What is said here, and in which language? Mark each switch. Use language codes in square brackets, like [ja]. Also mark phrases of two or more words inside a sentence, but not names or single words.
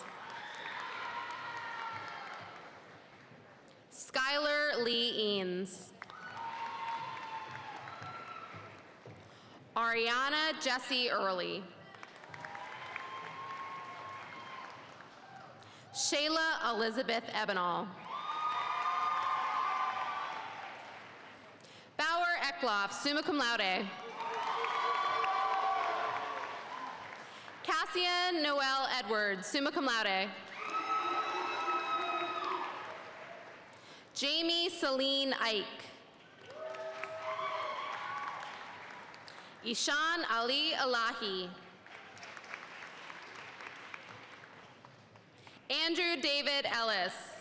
[en] Skylar Lee Eanes. Ariana Jessie Early. Shayla Elizabeth Ebenall. Bauer Eckloff, [la] summa cum laude. [en] Cassian Noel Edwards, [la] summa cum laude. [en] Jamie Celine Ike. Ishan Ali Elahi. Andrew David Ellis.